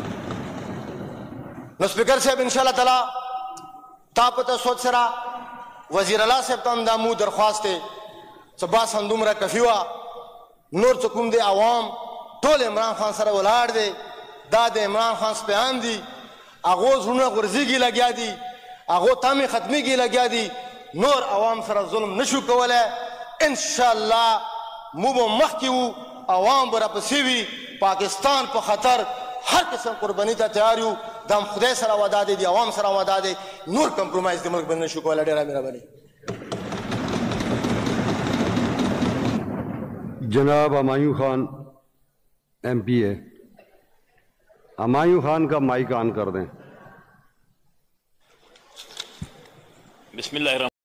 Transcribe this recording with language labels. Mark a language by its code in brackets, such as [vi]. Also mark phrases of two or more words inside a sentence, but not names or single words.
[ps] نو سپیکر صاحب [ar] انشاءالله تعالی [ps] تا په تصوت سره وزیر اعلی صاحب ته هم دا مو درخواست دی چې بس همدومره کفي وه، نور چې کوم دی عوام ټول عمران خان سره ولاړ دی، دا د عمران خان سپیان دي، هغو زړونه غورځېږي لګیا دي، هغو تمې ختمېږي لګیا دي، نور عوام سره ظلم نشو کولی. انشاءالله مو به مخکې وو، عوام به راپسې وي، پاکستان په خطر هر قسم قرباني ته تیار یو. دا هم خدای سره وعده دی، د عوام سره وعده دی، نور کمپرومایز د ملک باندې نشو کولی. ډېره مهرباني. [ur] جناب ہمایوں خان MP ہے، ہمایوں خان کا مائیک آن کر دیں. بسم اللہ.